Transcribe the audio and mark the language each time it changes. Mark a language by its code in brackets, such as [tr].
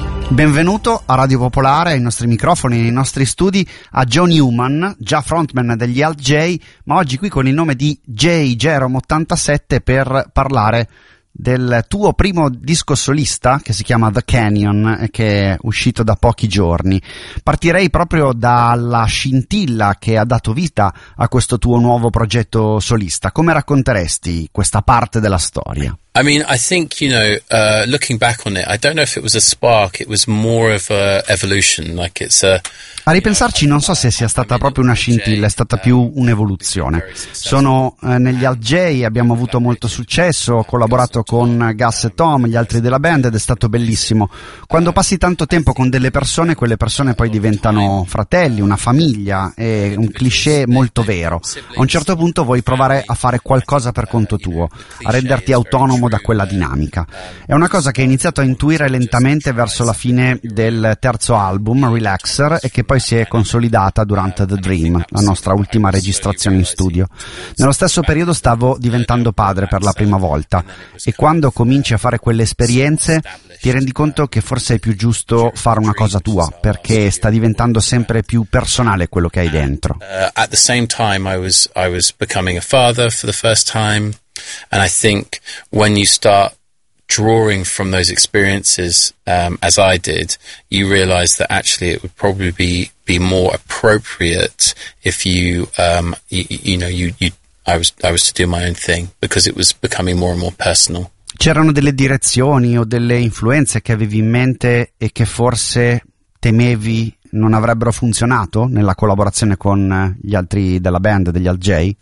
[it] Benvenuto a Radio Popolare, ai nostri microfoni, nei nostri studi, a John Newman, già frontman degli Alt J, ma oggi qui con il nome di J Jerome 87 per parlare del tuo primo disco solista che si chiama The Canyon e che è uscito da pochi giorni. Partirei proprio dalla scintilla che ha dato vita a questo tuo nuovo progetto solista. Come racconteresti questa parte della storia? [en] I mean, I think, you know, looking back on it, I don't know if it was a spark, it was more of a evolution, like it's a... [it] A ripensarci, non so se sia stata proprio una scintilla, è stata più un'evoluzione. Sono negli Alt J, abbiamo avuto molto successo, ho collaborato con Gus e Tom, gli altri della band, ed è stato bellissimo. Quando passi tanto tempo con delle persone, quelle persone poi diventano fratelli, una famiglia, è un cliché molto vero. A un certo punto vuoi provare a fare qualcosa per conto tuo, a renderti autonomo da quella dinamica. È una cosa che hai iniziato a intuire lentamente verso la fine del terzo album, Relaxer, e che poi si è consolidata durante The Dream, la nostra ultima registrazione in studio. Nello stesso periodo stavo diventando padre per la prima volta, e quando cominci a fare quelle esperienze ti rendi conto che forse è più giusto fare una cosa tua, perché sta diventando sempre più personale quello che hai dentro. [en] At the same time I was becoming a father for the first time, and I think when you start drawing from those experiences, as I did, you realize that actually it would probably be more appropriate if you, I was to do my own thing, because it was becoming more and more personal. [it] C'erano delle direzioni o delle influenze che avevi in mente e che forse temevi non avrebbero funzionato nella collaborazione con gli altri della band, degli Alt J?